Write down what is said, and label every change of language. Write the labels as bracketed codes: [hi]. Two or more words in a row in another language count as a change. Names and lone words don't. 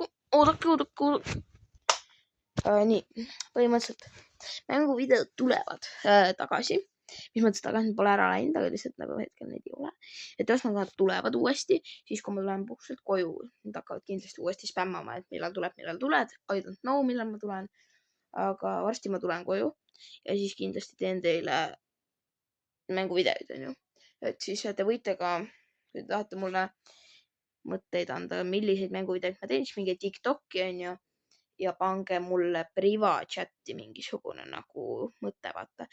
[et] Oodake. Nii, põhimõtteliselt mänguvideod tulevad tagasi. Mis mõttes tagasi pole ära läinud, aga lihtsalt nagu hetkel neid ei ole. Et ühesõnaga nad tulevad uuesti, siis kui ma tulen puhkuselt koju. Nad hakkavad kindlasti uuesti spämmama, et millal tuled. [en] I don't know, [et] millal ma tulen. Aga varsti ma tulen koju ja siis kindlasti teen teile mänguvideoid, onju. Et siis te võite ka, kui te tahate mulle mõtteid anda, milliseid mänguvideoid ma teen, siis mingi TikTok'i onju ja pange mulle privaatchati mingisugune nagu mõte, vaata.